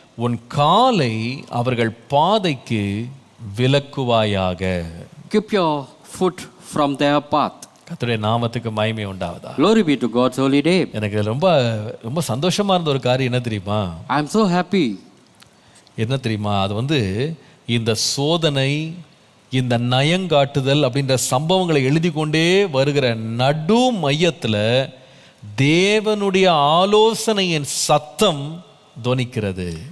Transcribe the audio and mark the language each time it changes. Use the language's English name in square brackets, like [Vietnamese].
[Tamil] உன் காலை அவர்கள் பாதைக்கு விலக்குவாயாக. [English] Keep your foot from their path. [Tamil] கர்த்தருடைய நாமத்துக்கு மகிமை உண்டாவதா. [English] Glory be to God's holy name. [Tamil] எனக்கு ரொம்ப ரொம்ப சந்தோஷமா இருந்த ஒரு காரியம் என்ன தெரியுமா? [English] I am so happy. [Tamil] என்ன தெரியுமா? அது வந்து இந்த சோதனை, இந்த நயங்காட்டுதல் அப்படின்ற சம்பவங்களை எழுதி கொண்டே வருகிற நடு மையத்தில் தேவனுடைய ஆலோசனையின் சத்தம் தொனிக்கிறது.